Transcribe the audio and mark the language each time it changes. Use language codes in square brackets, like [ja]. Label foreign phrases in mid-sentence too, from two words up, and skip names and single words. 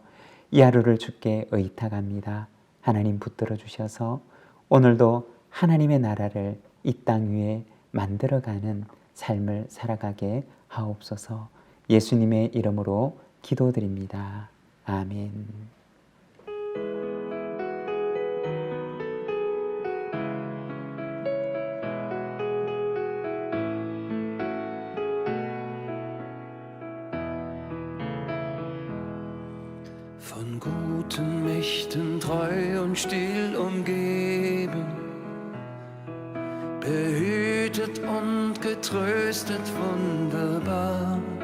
[ko] 이 하루를 주께 의탁합니다. 하나님 붙들어 주셔서 오늘도 하나님의 나라를 이 땅 위에 만들어가는 삶을 살아가게 하옵소서. 예수님의 이름으로 기도드립니다. 아멘. [de] Von guten Mächten treu und still umgeben, behütet und getröstet wunderbar.